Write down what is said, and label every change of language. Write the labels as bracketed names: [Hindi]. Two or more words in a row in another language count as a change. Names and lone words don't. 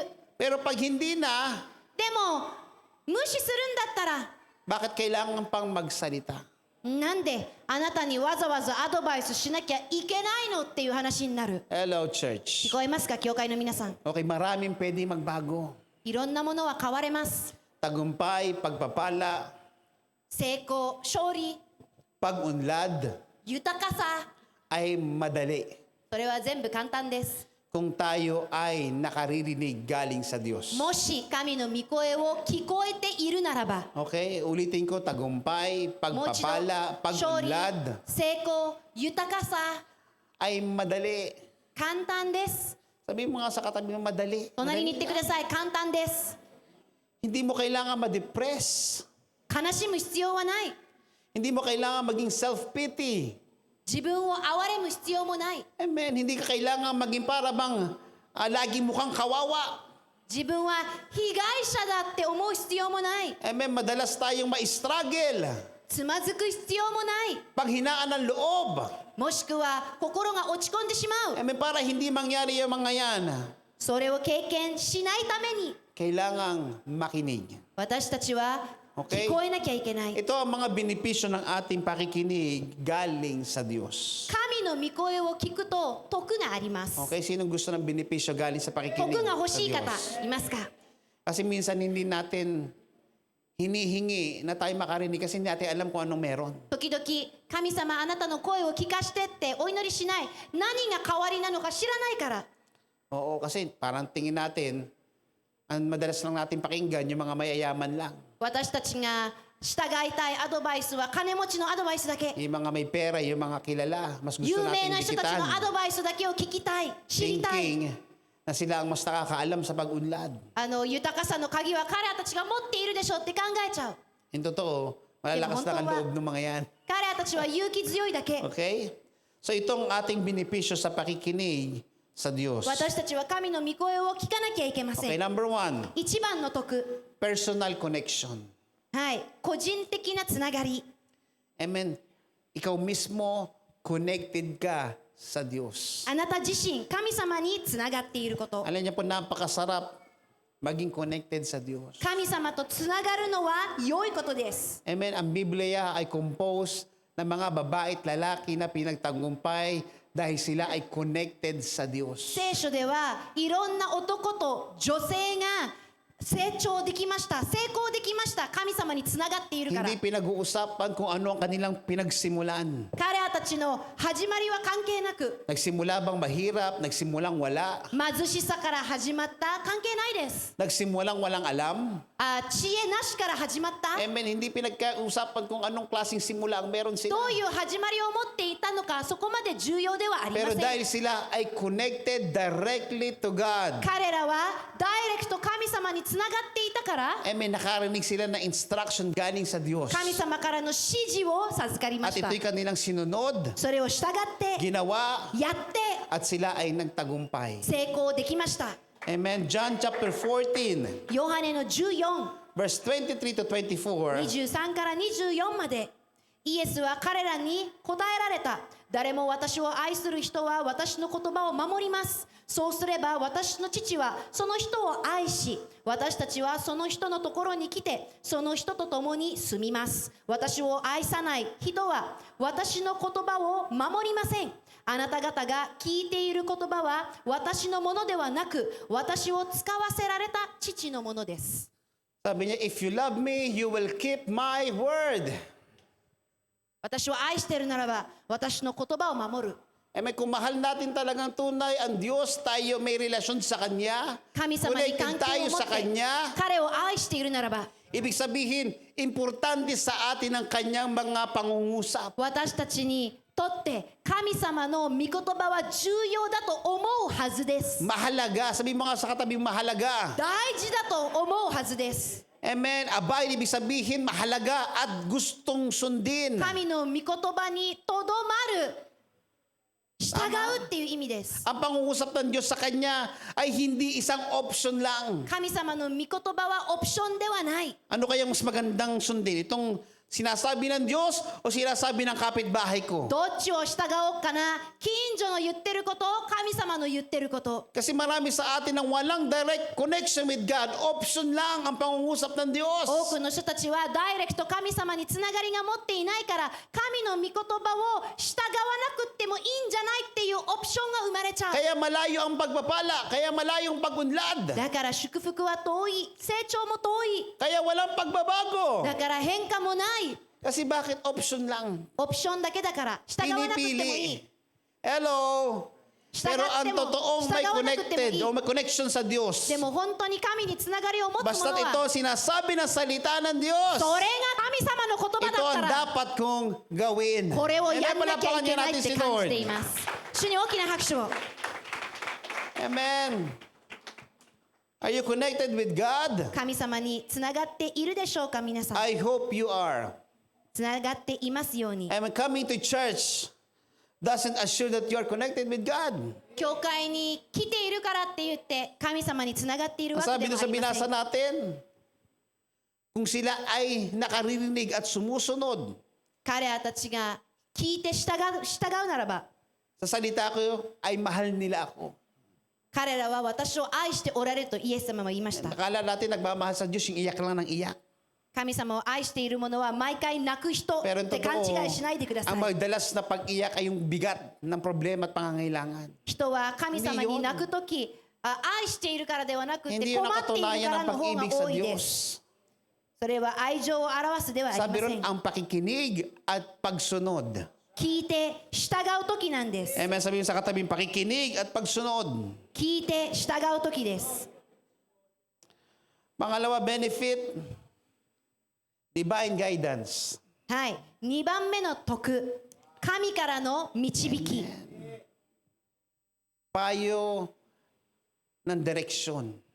[Filipino] Pero pag hindi na, [Japanese] でも無視するんだったら [Filipino] bakit kailangan pang magsalita? [Japanese] なんであなたにわざわざアドバイスしなきゃいけないのっていう話になる。 [English] Hello, church. [Japanese] 聞こえますか、教会の皆さん。 [Filipino] Okay, maraming pwede magbago. [Japanese] いろんなものは変われます。 [Filipino] Tagumpay, pagpapala, [Japanese] 成功、勝利、 [Filipino] pag-unlad [Japanese] 豊かさ、 [Filipino] ay madali [Japanese] それは全部簡単です。 [Filipino] kung tayo ay nakaririnig galing sa Diyos. [Japanese] もし神の御声を聞こえているならば、 [Filipino] Okay, ulitin ko, tagumpay, [Japanese] もう一度 [Filipino] pagpapala, [Japanese] 勝利、 [Filipino] pag-unlad [Japanese] 成功、豊かさ、 [Filipino] ay madali. [Japanese] 簡単です。 [Filipino] Sabi mo nga sa katabi mo, madali. [Japanese] 隣に言ってく [Filipino] Madali [Japanese] ださい。簡単です。 [Filipino] Hindi mo kailangan ma-depress. [Japanese] 悲しむ必要はない。 [Filipino] Hindi mo kailangan maging self-pity. [Japanese] 自分を憐れむ必要もない。 [Filipino] Amen. Hindi ka kailangan maging para bang lagi mukhang kawawa. [Japanese] 自分は被害者だって思う必要もない。 [Filipino] Amen. Madalas tayong ma-struggle. [Japanese] つまずく必要もない。 [Filipino] Paghinaan ng loob. [Japanese] もしくは心が落ち込んでしまう。 [Filipino] Amen. Para hindi mangyari yung mga yan, [Japanese] それを経験しないために [Filipino] kailangang makinig. [Japanese] 私たちは [Filipino] Okay. [Japanese] 聞こえなきゃいけない。 [Filipino] Ito ang mga benepisyo ng ating pakikinig galing sa Diyos. [Japanese] 神の御声を聞くと徳があります。 [Filipino] Okay, sinong gusto ng benepisyo galing sa pakikinig [Japanese] 徳が欲 [Filipino] sa [Japanese] しい方 [Filipino] Diyos? [Japanese] いますか？ [Filipino] Kasi minsan hindi natin hinihingi na tayo makarinig kasi hindi natin alam kung anong meron. [Japanese] 時々神様あなたの声を聞かしてってお祈りしない。何が代わりなのか知らないから。 [Filipino] Oo, kasi parang tingin natin, ang madalas lang natin pakinggan yung mga mayayaman lang. [Japanese] 私たちが従いたいアドバイスは金持ちのアドバイスだけ。 [Filipino] Yung mga may pera, yung mga kilala, mas gusto [Japanese] 有名 [Filipino] natin [Japanese] な人たちのア [Filipino] dikitan. [Japanese] ドバイスだけを聞きたい。知りたい。 [Filipino] Thinking na sila ang mas nakakaalam sa pag-unlad. [Japanese] 豊かさの鍵は彼らたちが持っているでしょうって考えちゃう。 [Filipino] Yung totoo, malalakas lang ang Demonto ba? loob ng mga yan. [Japanese] 彼らたちは勇気強いだけ。 [Filipino] Okay? So itong ating benepisyo sa pakikinig sa Diyos. [Japanese] 私たちは神の御声を聞かなきゃいけませ [Filipino] Okay, [Japanese] ん。 [English] number 1, [Japanese] 一番の徳。 [English] personal connection. [Japanese] はい。個人的なつながり。 [Filipino] Amen. Ikaw mismo, connected ka sa Diyos. [Japanese] あなた自身、神様につながっていること。 [Filipino] Alam niyo po, napakasarap maging connected sa Diyos. [Japanese] 神様とつながるのは良いことです。 [Filipino] Amen. Ang Biblia ay composed ng mga babae at lalaki na pinagtagumpay dahil sila ay connected sa Diyos. [Japanese] 聖書ではいろんな男と女性が成長できました、成功できました。神様につながっているから。 [Filipino] Hindi pinag-uusapan kung ano ang kanilang pinagsimulan. [Japanese] 彼らたちの始まりは関係なく、 [Filipino] Nagsimula bang mahirap? Nagsimulang wala? [Japanese] 貧しさから始まった関係ないです。 [Filipino] Nagsimulang walang alam? [Japanese] 知恵なしから始まった [Filipino] Amen. Hindi pinagkausapan kung anong klaseng simula ang meron sila. [Japanese] どういう始まりを持っていたのかそこまで重要ではありま [Filipino] Pero [Japanese] せん [Filipino] dahil sila ay [English] connected directly to God. [Japanese] 彼らはダイレクト神様につながっていたから [Filipino] Amen. Nakarinig sila ng instruction galing sa Diyos. [Japanese] 神様からの指示を授かりま [Filipino] At [Japanese] した [Filipino] ito'y kanilang sinunod, [Japanese] それを従って [Filipino] ginawa, [Japanese] やって [Filipino] at sila ay nagtagumpay. [Japanese] 成功できました [English] Amen. John chapter 14, [Japanese] ヨハネの14 [English] verse 23 to 24. [Japanese] 23 から24までイエスは彼らに答えられた誰も私を愛する人は私の言葉を守りますそうすれば私の父はその人を愛し私たちはその人のところに来てその人と共に住みます私を愛さない人は私の言葉を守りませんあなた方が聞いている言葉は私のものではなく私を使わせられた父のものです [Filipino] Sabi niya, [English] if you love me, you will keep my word. [Japanese] 私を愛しているならば私の言葉を守る [Filipino] Amen. Kung mahal natin talagang tunay ang Diyos, tayo may relasyon sa Kanya. [Japanese] 神様に [Filipino] Connected [Japanese] 関係 [Filipino] tayo [Japanese] を持っ [Filipino] sa [Japanese] て [Filipino] Kanya. [Japanese] 彼を愛しているならば [Filipino] Ibig sabihin, importante sa atin ang Kanyang mga pangungusap. [Japanese] 私たちにとって神様の御言葉は重要だと思うはずです [Filipino] Mahalaga. Sabi mo nga sa katabi, mahalaga. [Japanese] 大事だと思うはずです [Filipino] Amen. Abide, ibig sabihin, mahalaga at gustong sundin. [Japanese] 神の御言葉にとどまる従うっていう意味です [Filipino] Ang pangungusap ng Diyos sa Kanya ay hindi isang option lang. [Japanese] 神様の御言葉はオプションではない [Filipino] Ano kayang mas magandang sundin? Itong sinasabi ng Diyos o sinasabi ng kapitbahay ko? [Japanese] どっちを従おうかな近所の言ってること神様の言ってること [Filipino] Kasi marami sa atin ang walang [English] direct connection with God. [Filipino] Option lang ang pangungusap ng Diyos. [Japanese] 多くの人たちはダイレクト神様につながりが持っていないから神の御言葉を従わなくってもいいんじゃないっていうオプションが生まれちゃう [Filipino] Kaya malayo ang pagpapala. Kaya malayo ang pagunlad. [Japanese] だから祝福は遠い成長も遠い [Filipino] Kaya walang pagbabago. [Japanese] だから変化もない [Filipino] Kasi bakit option lang? [Japanese] オプションだけだから従わなくってもいい [Filipino] Pinipili. Hello? Pero ang [Japanese] 従っても- [Filipino] totoong may [Japanese] 従わなくてもいい。 [Filipino] connected o may connection sa Diyos. [Japanese] でも本当に神につながりを持つも [Filipino] Basta't [Japanese] の [Filipino] ito [Japanese] は [Filipino] sinasabi ng salita ng Diyos. [Japanese] それが神様の言葉 [Filipino] Ito [Japanese] だっ [Filipino] ang [Japanese] たら [Filipino] dapat kong gawin. [Japanese] これを [Filipino] Amen. [Japanese] やんなきゃいけない [Filipino] Palakpakan [Japanese] って [Filipino] natin si [Japanese] 感 [Filipino] Lord. [Japanese] じています主に大きな拍手を [English] Amen. Are you connected with God? [Japanese] 神様につながっているでしょうか皆さん [English] I hope you are. [Japanese] つながっていますように [English] Amen. Coming to church doesn't assure that you are connected with God. [Japanese] 教会に来ているからって言って神様につながっているわけ [Filipino] Sabi [Japanese] で [Filipino] doon [Japanese] はあ [Filipino] sa [Japanese] りませ [Filipino] binasa [Japanese] ん [Filipino] natin, kung sila ay nakaririnig at sumusunod [Japanese] 彼らたちが聞いて従うならば [Filipino] sa salita ko, ay mahal nila ako. [Japanese] 彼らは私を愛しておられるとイエス様は言いました [Filipino] Akala natin nagmamahal sa Diyos, yung iyak lang ng iyak. [Japanese] 神様を愛している者は毎回泣く人っ [Filipino] Pero [Japanese] て勘 [Filipino] totoo, [Japanese] 違いしないでくださ [Filipino] ang [Japanese] い [Filipino] magdalas na pag-iyak ay yung bigat ng problema at pangangailangan. [Japanese] 人は神様に [Filipino] hindi yun. [Japanese] 泣くとき愛しているからではなくて [Filipino] Hindi yun [Japanese] 困 [Filipino] ang [Japanese] っている [Filipino] katunayan [Japanese] から [Filipino] ng [Japanese] の方が [Filipino] pag-ibig sa [Japanese] 多いです [Filipino] Diyos. [Japanese] それは愛情を表すではありま [Filipino] Sabi [Japanese] せ [Filipino] ron, [Japanese] ん [Filipino] ang pakikinig at pagsunod. [Japanese] 聞いて従うときなんです [Filipino] Amen. Sabi sa katabing, pakikinig at pagsunod. [Japanese] 聞いて従うときです [Filipino] Pangalawa, benefit, [English] divine guidance. [Japanese] はい2番目の徳神からの導き [Filipino] Payo ng direksyon.